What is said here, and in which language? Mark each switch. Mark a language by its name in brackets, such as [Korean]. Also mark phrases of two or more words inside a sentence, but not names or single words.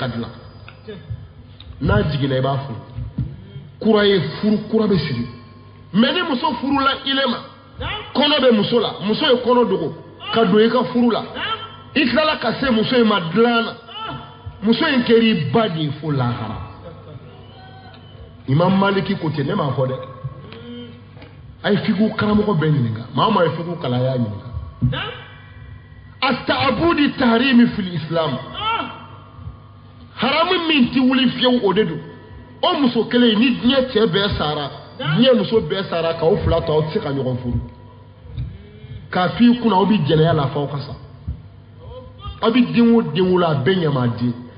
[Bambara] ka dilan n'a jiginna i b'a furu kura ye furu kura bɛ sigi mais ni muso furula ile ma kɔnɔ bɛ muso la muso ye kɔnɔ dogo ka don i ka furu la i tilala ka se muso in ma dilan na muso in kɛr'i ba de ye fo lahara Imam Maliki ko ten ne m'a fɔ dɛ a ye fiqhu karamɔgɔ bɛɛ ɲininka maa ma ye fiqhu kalan y'a ɲininka [Arabic] التأبيد التحريمي في الإسلام [Bambara] haramu min ti wuli fiyewu o de don o muso kelen ni diɲɛ cɛ bɛɛ sara diɲɛ muso bɛɛ sara k'aw fila to aw tɛ se ka ɲɔgɔn furu k'a f'i kunna aw bɛ jɛnɛya la f'aw ka sa aw bɛ den o den wolo a bɛɛ ɲamaden